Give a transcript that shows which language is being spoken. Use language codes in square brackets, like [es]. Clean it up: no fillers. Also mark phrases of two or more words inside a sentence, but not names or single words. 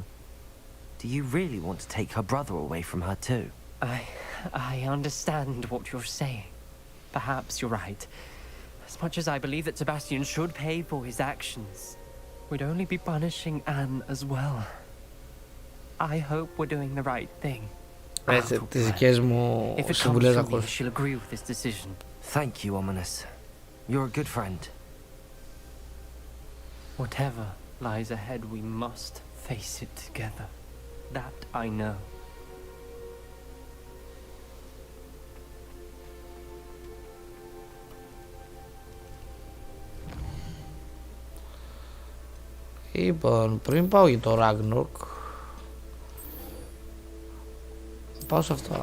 [en] Do you really want to take her brother away from her too? I understand what you're saying. Perhaps you're right. As much as I believe that Sebastian should pay for his actions, we'd only be punishing Anne as well. I hope we're doing the right thing. [el] Τις δικές μου συμβουλές να ακούς. [en] She'll agree with this decision. Thank you, Ominous. You're a good friend. Whatever lies ahead, we must face it together. That I know. [el] Λοιπόν, πριν πάω για το Ragnarok, πάω σε αυτά.